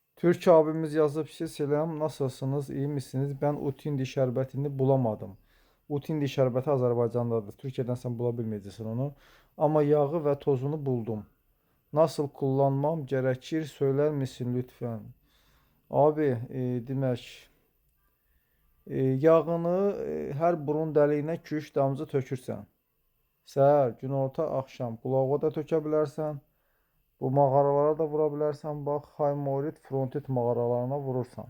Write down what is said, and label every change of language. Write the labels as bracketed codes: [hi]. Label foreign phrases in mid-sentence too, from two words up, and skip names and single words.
[az] Türk abimiz yazıb ki, [tr] selam, nasılsınız, iyi misiniz? Ben Utindi şərbətini bulamadım. [az] Utindi şərbəti Azərbaycandadır. Türkiyədən sən bula bilməyəcəksən onu. [tr] Amma yağı və tozunu buldum. Nasıl kullanmam gerekir, söyler misin lütfen? Abi, [az] demək, yağını hər burun dəliyinə 2-3 damcı tökürsən. Səhər, günorta, axşam qulağa da tökə bilərsən. Bu mağaralara da vura bilərsən. Bax, Haymorit, Frontit mağaralarına vurursan.